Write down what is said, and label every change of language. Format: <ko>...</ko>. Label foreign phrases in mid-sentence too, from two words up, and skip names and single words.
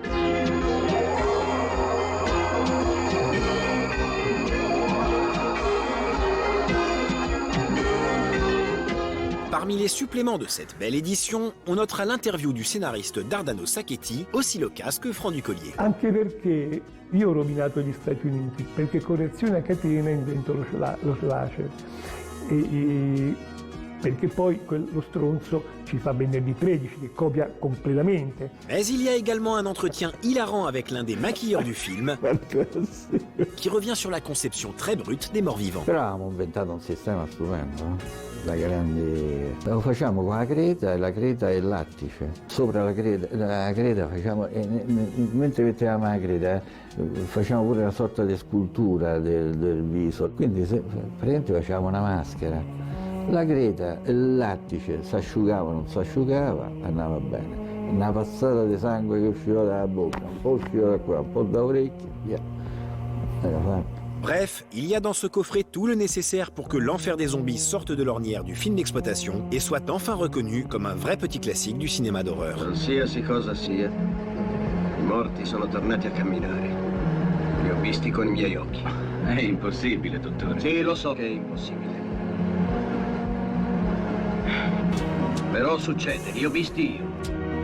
<fr>Parmi les suppléments de cette belle édition, on notera l'interview du scénariste Dardano Sacchetti, aussi loquace que Franc Ducollier.</fr> <it>Anche perché io ho rovinato gli Stati Uniti, perché correzione a catena invento lo slasher. Perché poi lo stronzo ci fa venerdì 13 che copia completamente.</it> <fr>Mais il y a également un entretien hilarant avec l'un des maquilleurs du film qui revient sur la conception très brute des morts-vivants.</fr> <it>Però avevamo inventato un sistema stupendo, da grandi... Lo facciamo con la creta e il lattice. Sopra la creta facciamo, mentre mettevamo la creta, facciamo pure una sorta di scultura del viso. Quindi praticamente facciamo una maschera. La creta e il lattice si asciugava o non si asciugava, andava bene. Una passata di sangue che usciva dalla bocca, un po' usciva da qua, un po' da orecchie, via. Era fatto.</it> <fr>Bref, il y a dans ce coffret tout le nécessaire pour que L'Enfer des Zombies sorte de l'ornière du film d'exploitation et soit enfin reconnu comme un vrai petit classique du cinéma d'horreur.</fr> <it>Qualsiasi cosa sia, i morti sono tornati a camminare. Li ho visti con i miei occhi. È impossibile, dottore. Sì, lo so che è impossibile. Però succede, li ho visti io.</it>